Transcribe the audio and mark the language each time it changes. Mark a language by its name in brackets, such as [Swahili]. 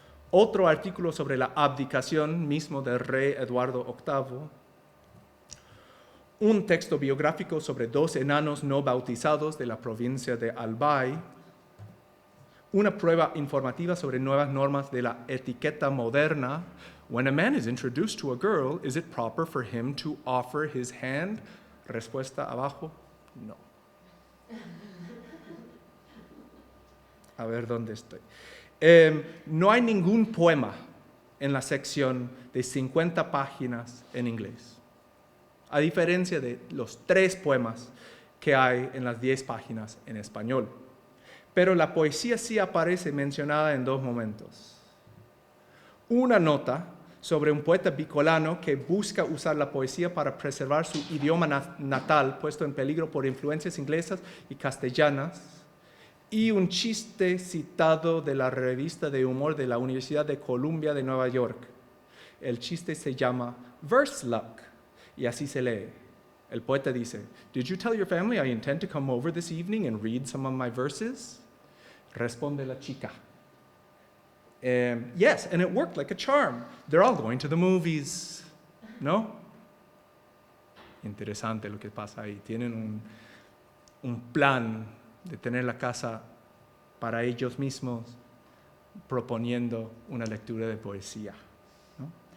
[Spanish] Otro artículo sobre la abdicación mismo del rey Eduardo VIII. Un texto biográfico sobre 2 enanos no bautizados de la provincia de Albay. Una prueba informativa sobre nuevas normas de la etiqueta moderna. [English] When a man is introduced to a girl, is it proper for him to offer his hand? [Spanish] Respuesta abajo, no. A ver dónde estoy. No hay ningún poema en la sección de 50 páginas en inglés, a diferencia de los 3 poemas que hay en las 10 páginas en español. Pero la poesía sí aparece mencionada en 2 momentos. Una nota sobre un poeta bicolano que busca usar la poesía para preservar su idioma natal, puesto en peligro por influencias inglesas y castellanas, y un chiste citado de la revista de humor de la Universidad de Columbia de Nueva York. El chiste se llama Verse Luck, y así se lee. El poeta dice, [English] "Did you tell your family I intend to come over this evening and read some of my verses?" [Spanish] Responde la chica, [English] "Yes, and it worked like a charm. They're all going to the movies." [Spanish] ¿No? Interesante lo que pasa ahí. Tienen un plan de tener la casa para ellos mismos, proponiendo una lectura de poesía, ¿no?